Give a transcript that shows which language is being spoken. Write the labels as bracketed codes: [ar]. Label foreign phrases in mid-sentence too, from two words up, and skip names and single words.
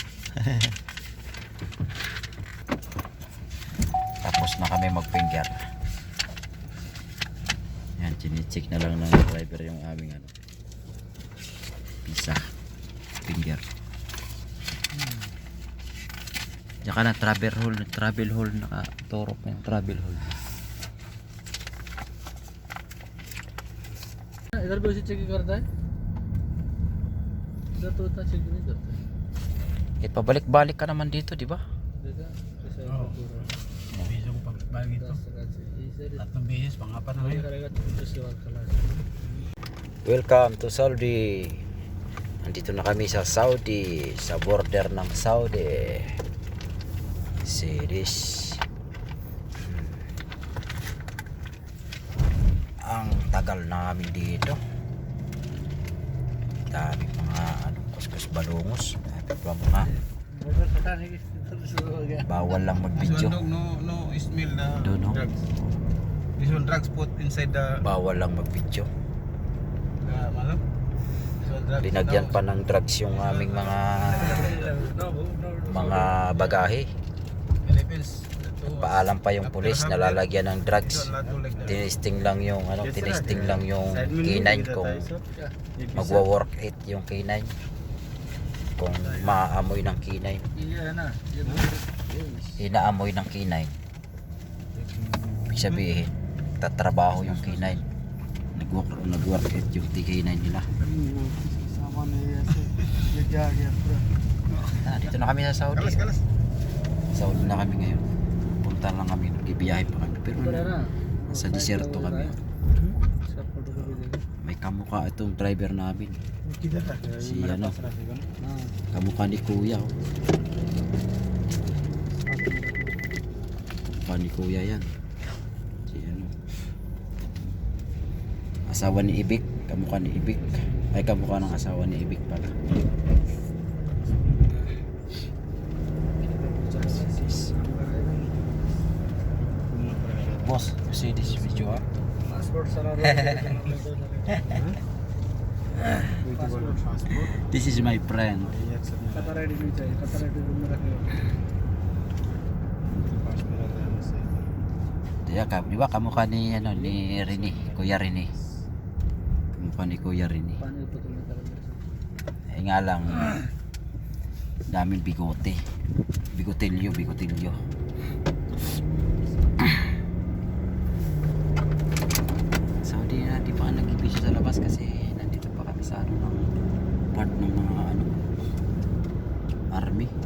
[tl] Tapos na kami mag-finger. Yan, chine-check na lang ng driver yung aming ano. Pisa. Finger. Tsaka na travel hole, nakaturok na yung travel hole. [hi] इधर भी उसी चेकिंग करता है इधर तो उतना चेक नहीं करता है [tl] Pabalik-balik ka naman dito, di ba? [hi] देखा कैसा [tl] Oo. [hi] पूरा [tl] Beses ko pagbalik ito. [hi] 10 टका से [tl] Tatlong beses, pang-apat na [hi] ये [tl] ngayon. [hi] करेगा 36 के बाद खलास [en] Welcome to Saudi. [tl] Nandito na kami sa Saudi, sa border ng Saudi. [en] See this. [tl] Ang tagal namin dito. Dami mga kuskus balungos. Dami pa mga [hi] बॉर्डर पता नहीं किधर शुरू हो गया [tl] bawal lang [en] This [tl] mag-video. [en] one no smell the Don't know. drugs. This one drugs put inside the [tl] Bawal lang mag-video. ano? [en] This one drugs. [tl] Linagyan pa ng drugs yung aming mga bagahe. Philippines. Paalam pa yung pulis na lalagyan ng drugs. Tinesting lang yung tinesting lang yung K9 kung magwo-work it yung K9. Kung maamoy ng K9. [hi] ये है ना ये [tl] Inaamoy ng K9. Ibig sabihin, tatrabaho yung K9. Nag-work it yung K9 nila. [hi] सामान है ऐसे ये क्या आ गया पूरा [tl] Dito na kami sa Saudi. Kalas. Saudi na kami ngayon. Punta lang kami, nagbibiyahe pa kami. Pero [hi] ऊपर है ना [tl] sa disyerto kami. [hi] इसका फोटो कॉपी देगा [tl] May kamukha itong driver namin. Kita tak? Si ano, [hi] हाँ [tl] kamukha ni Kuya. Oh. Kamukha ni Kuya yan. Si ano. Asawa ni Ibik. Kamukha ni Ibik. Ay, kamukha ng asawa ni Ibik pala. [en] Boss, you see this video, ah? [hi] पासपोर्ट सारा पासपोर्ट [en] This is my friend. [hi] कतर आईडी नहीं चाहिए कतर आईडी रूम में रखने [tl] Di ba kamukha ni ano ni Rini, Kuya Rini. Kamukha ni Kuya Rini. [hi] पानी बोतल में कर [tl] Eh nga lang daming bigote. Bigotilyo. Saudi na di pa nag-ibig sa labas kasi nandito pa kami sa ano ng part ng mga ano army.